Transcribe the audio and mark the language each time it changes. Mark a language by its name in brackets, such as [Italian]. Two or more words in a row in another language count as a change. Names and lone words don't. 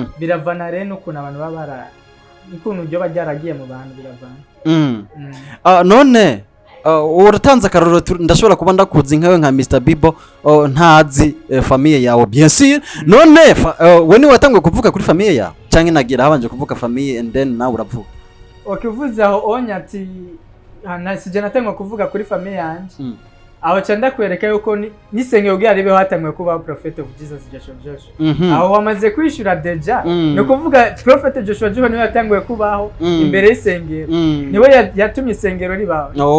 [Rundi] Biravana rero ukuntu abantu babara, ukuntu byo bajyaragiye mu bantu biravana. None uratanze akaroro, ndashobora kuba ndakuzi nkawe nka Mr Bibo, ntazi famille yawe [French] bien sûr. [Rundi] None we ni watangwe kuvuga kuri famille yawe canke nagira habanje kuvuga famille [English] and then [Rundi] nawe uravuga? Ukivuze aho onyati sije natangwa kuvuga kuri famille yanje, aho cyanda kwereka yuko nisengero bwaribeho hatangwe kuba Prophet of Jesus Joshua. Aho wamaze kwishura deja, no kuvuga Prophet Joshua niwe yatangwe kubaho imbere y'isengero, niwe yatumye isengero ribaho.